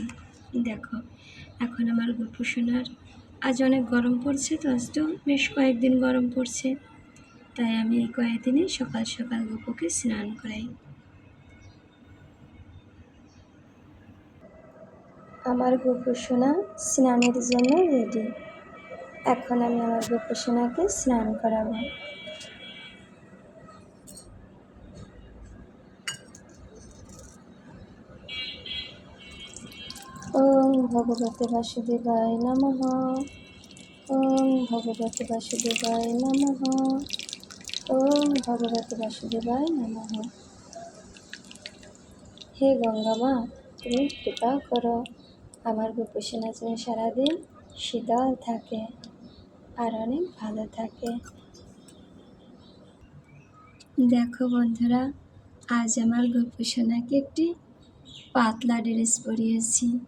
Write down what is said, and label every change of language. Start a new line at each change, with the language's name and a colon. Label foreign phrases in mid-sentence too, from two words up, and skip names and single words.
Bangla: দেখো, এখন আমার গোপোষণার আজ অনেক গরম পড়ছে, তো আজ তো বেশ কয়েকদিন গরম পড়ছে, তাই আমি এই কয়েকদিনে সকাল সকাল গপুকে স্নান করাই। আমার গোপোষণা স্নানের জন্য রেডি। এখন আমি আমার গোপোষণাকে স্নান করাবো।
Sanskrit: ওম ভগবতে বাসুদেবায় নমঃ। ওম ভগবতে বাসুদেবায় নমঃ। ওম ভগবতে বাসুদেবায় নমঃ।
Bangla: হে গঙ্গা মা, তুমি কৃপা করো আমার গোপোষণা যেন সারাদিন শীতল থাকে আর অনেক ভালো থাকে। দেখো বন্ধুরা, আজ আমার গোপোষণাকে একটি পাতলা ড্রেস পরিয়েছি।